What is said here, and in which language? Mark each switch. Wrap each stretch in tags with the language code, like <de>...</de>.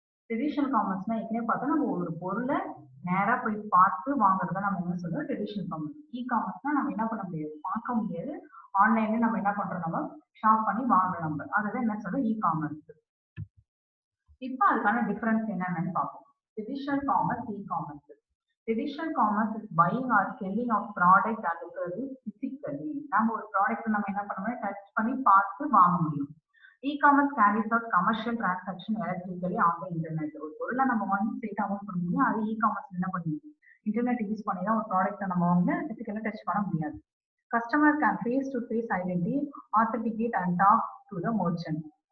<ta>Traditional காமர்ஸ்னா ஏற்கனவே பார்த்தா நம்ம ஒரு பொருளை நேரா போய் பார்த்து வாங்குறத நம்ம என்ன சொல்றோம் ட்ரெடிஷனல் காமர்ஸ். இ-காமர்ஸ்னா நம்ம என்ன பண்ண முடியாது, பார்க்க முடியாது. ஆன்லைன்ல நம்ம என்ன பண்றோம், நம்ம ஷாப் பண்ணி வாங்குறோம். நம்ம அதுதான் என்ன சொல்றோம் இ-காமர்ஸ். இப்போ அதுக்கான டிஃபரன்ஸ் என்னன்னு பார்ப்போம்.</ta> <en>Traditional commerce, e-commerce. Traditional commerce is buying or selling of product and service physically.</en> <ta>நம்ம ஒரு ப்ராடக்ட் நம்ம என்ன பண்ணணும், டச் பண்ணி பார்த்து வாங்க முடியும்.</ta> <en>E-commerce carries out commercial transaction electrically on the internet.</en> <ta>ஒரு பொருளை நம்ம வாங்கி ஸ்ட்ரெயிட் அமௌண்ட் பண்ண முடியும். அது இ-காமர்ஸ் என்ன பண்ணுவோம், இன்டர்நெட் யூஸ் பண்ணி தான் ஒரு ப்ராடக்ட்டை நம்ம வந்து பிசிக்கலா டச் பண்ண முடியாது.</ta> <en>Customer can face to face identity authenticate and talk to the merchant.</en>